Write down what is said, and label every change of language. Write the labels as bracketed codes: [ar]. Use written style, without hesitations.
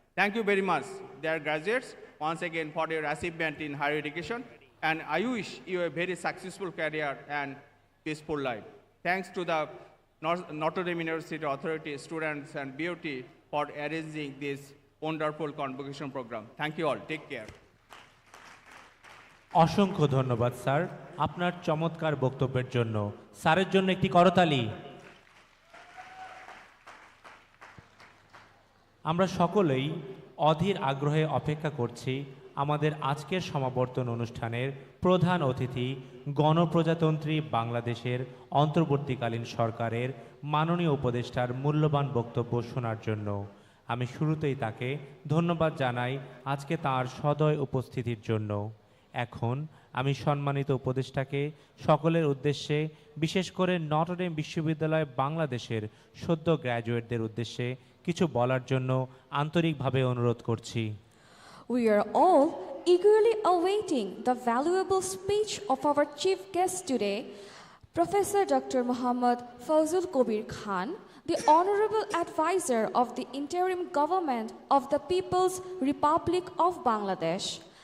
[en] Thank you very much, dear graduates, once again for your achievement in higher education, and I wish you a very successful career and peaceful life. Thanks to the Notre Dame University Authority, students, and BOT for arranging this wonderful convocation program. Thank you all. Take care. [bn] অসংখ্য ধন্যবাদ sir আপনার চমৎকার বক্তব্যের জন্য। স্যারের জন্য একটি করতালি। আমরা সকলেই অধীর আগ্রহে অপেক্ষা করছি আমাদের আজকের সমাবর্তন অনুষ্ঠানের প্রধান অতিথি গণপ্রজাতন্ত্রী বাংলাদেশের অন্তর্বর্তীকালীন সরকারের মাননীয় উপদেষ্টার মূল্যবান বক্তব্য শোনার জন্য। আমি শুরুতেই তাকে ধন্যবাদ জানাই আজকে তার সদয় উপস্থিতির জন্য। এখন আমি সম্মানিত উপদেষ্টাকে সকলের উদ্দেশ্যে, বিশেষ করে নটর ডেম বিশ্ববিদ্যালয় বাংলাদেশের সদ্য গ্র্যাজুয়েটদের উদ্দেশ্যে কিছু বলার জন্য আন্তরিকভাবে অনুরোধ করছি। [en] We are all eagerly awaiting the valuable speech of our chief guest today, Professor Dr. Muhammad Fazul Kabir Khan, the Honorable Advisor of the Interim Government of the People's Republic of Bangladesh.